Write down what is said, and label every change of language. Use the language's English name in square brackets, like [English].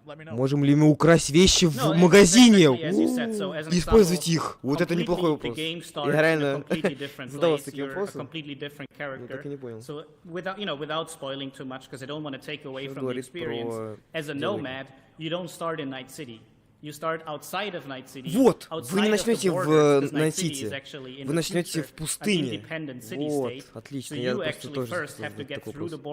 [Russian] Можем ли мы украсть вещи в магазине? Использовать их? Вот это неплохой вопрос. Я реально задавался таким вопросом. Так и не понял. [English] Without spoiling too much, because I don't want to take away from the experience. As a nomad, you don't start in Night City. You start outside of Night City. [Russian] Вот, вы не начнете в Найт-Сити, вы начнете в пустыне. Вот, отлично, я просто тоже такой вопрос.